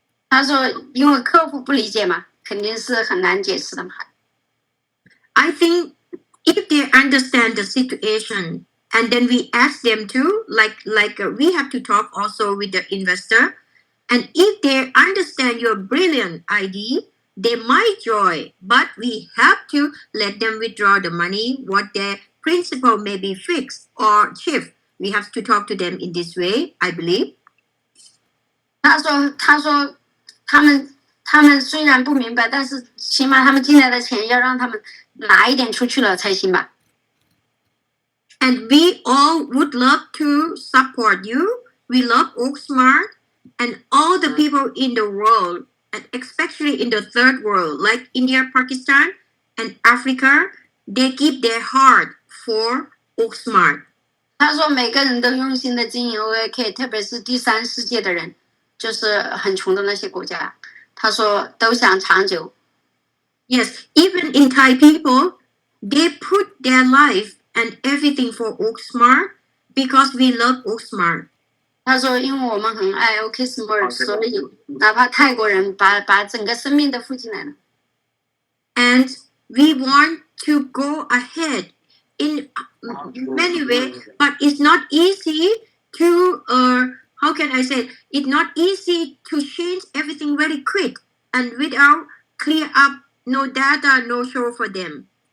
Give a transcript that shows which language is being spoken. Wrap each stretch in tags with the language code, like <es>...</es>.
<zh>他说，因为客户不理解嘛，肯定是很难解释的嘛。</zh> <en>I think if they understand the situation and then we ask them to, we have to talk also with the investor, and if they understand your brilliant idea, they might join, but we have to let them withdraw the money. What their principal may be fixed or shift. We have to talk to them in this way, I believe.</en> <zh>他说，他们虽然不明白，但是起码他们进来的钱要让他们拿一点出去了才行吧。</zh> <en>And we all would love to support you. We love oaksmart and all the people in the world, and especially in the third world, like India, Pakistan, and Africa. They give their heart for oaksmart.</en> <zh>他说每个人都用心的经营 OAK， 特别是第三世界的人，就是很穷的那些国家。他说都想长久。</zh> <en>Yes, even in Thai people, they put their life and everything for oaksmart because we love oaksmart.</en> <zh>他说因为我们很爱 oaksmart， 所以哪怕泰国人把整个生命都付进来了。</zh> <en>And we want to go ahead in many ways, but it's not easy to how can I say, it's not easy to change everything very quick and without clear up, no data, no show for them.</en>